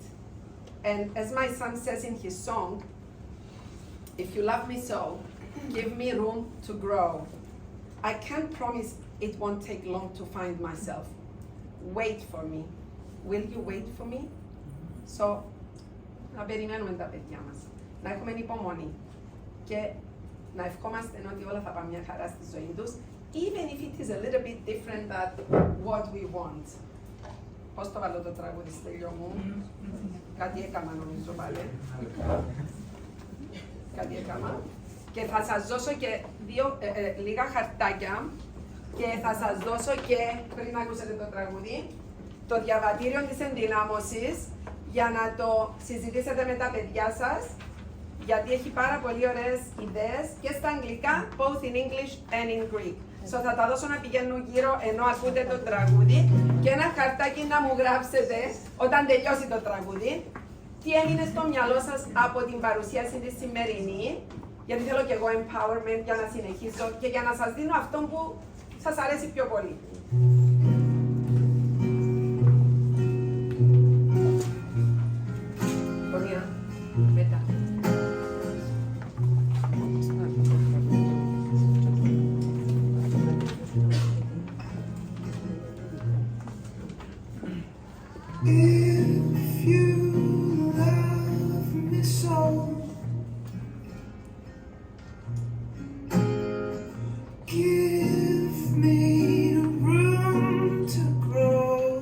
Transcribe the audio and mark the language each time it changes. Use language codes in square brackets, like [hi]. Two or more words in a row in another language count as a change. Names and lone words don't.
[en] And as my son says in his song, if you love me so, give me room to grow. I can't promise it won't take long to find myself. Wait for me. Will you wait for me? So, [el] να περιμένουμε τα παιδιά μας. Να έχουμε υπομονή. Και να ευχόμαστε ότι όλα θα πάνε μια χαρά στη ζωή τους, [en] even if it is a little bit different than what we want. [el] Πώς το βάλω το τραγούδι, Στέλιο μου? Κάτι έκαμα νομίζω πάλι. Κάτι έκαμα. Και θα σας δώσω και λίγα χαρτάκια και θα σας δώσω και, πριν ακούσετε το τραγούδι, το διαβατήριο της ενδυνάμωσης για να το συζητήσετε με τα παιδιά σας, γιατί έχει πάρα πολύ ωραίες ιδέες και στα αγγλικά, [en] both in English and in Greek. [el] So θα τα δώσω να πηγαίνουν γύρω ενώ ακούτε το τραγούδι και ένα χαρτάκι να μου γράψετε όταν τελειώσει το τραγούδι τι έμεινε στο μυαλό σας από την παρουσίαση τη σημερινή, γιατί θέλω και εγώ empowerment για να συνεχίσω και για να σας δίνω αυτό που σας αρέσει πιο πολύ. Μετά. [en] If you love me so, give me room to grow.